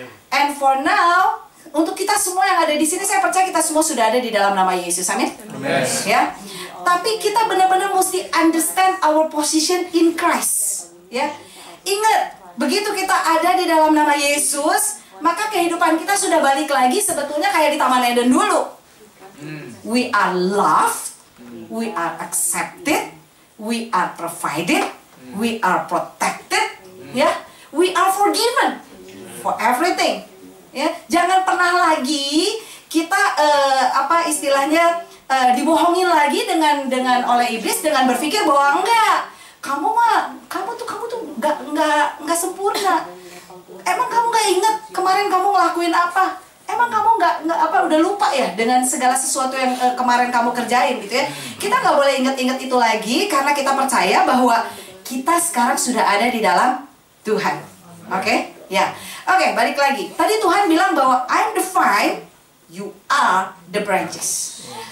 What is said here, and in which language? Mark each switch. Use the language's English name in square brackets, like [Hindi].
[English] And for now, [Indonesian] untuk kita semua yang ada di sini, saya percaya kita semua sudah ada di dalam nama Yesus, amin. Ya. Tapi kita benar-benar mesti [English] understand our position in Christ, [Indonesian] ya. Ingat, begitu kita ada di dalam nama Yesus, maka kehidupan kita sudah balik lagi sebetulnya kayak di Taman Eden dulu. [English] We are loved, we are accepted, we are provided, we are protected, ya. We are forgiven for everything, ya. [Indonesian] Jangan pernah lagi kita apa istilahnya dibohongin lagi dengan oleh iblis dengan berpikir bahwa enggak, kamu tuh nggak sempurna. Emang kamu nggak ingat kemarin kamu ngelakuin apa? Emang kamu nggak apa udah lupa ya dengan segala sesuatu yang kemarin kamu kerjain gitu ya? Kita nggak boleh ingat-ingat itu lagi karena kita percaya bahwa kita sekarang sudah ada di dalam Tuhan. Oke? Ya. Oke, balik lagi. Tadi Tuhan bilang bahwa [English] I'm the vine, you are the branches.